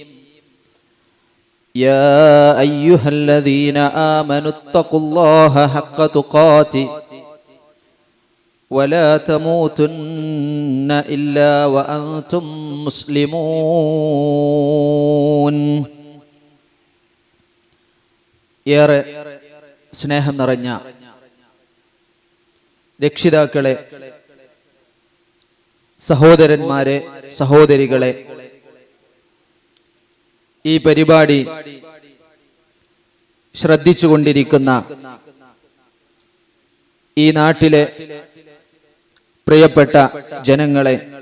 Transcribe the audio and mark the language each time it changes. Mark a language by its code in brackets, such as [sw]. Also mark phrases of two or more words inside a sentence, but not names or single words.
[ar] يا أيها الذين آمنوا اتقوا الله حق تقاته ولا تموتن إلا وأنتم مسلمون. [ml] ഏറെ സ്നേഹം നിറഞ്ഞ രക്ഷിതാക്കളെ, സഹോദരന്മാരെ, സഹോദരികളെ, ഈ പരിപാടി ശ്രദ്ധിച്ചുകൊണ്ടിരിക്കുന്ന ഈ നാട്ടിലെ പ്രിയപ്പെട്ട ജനങ്ങളെ,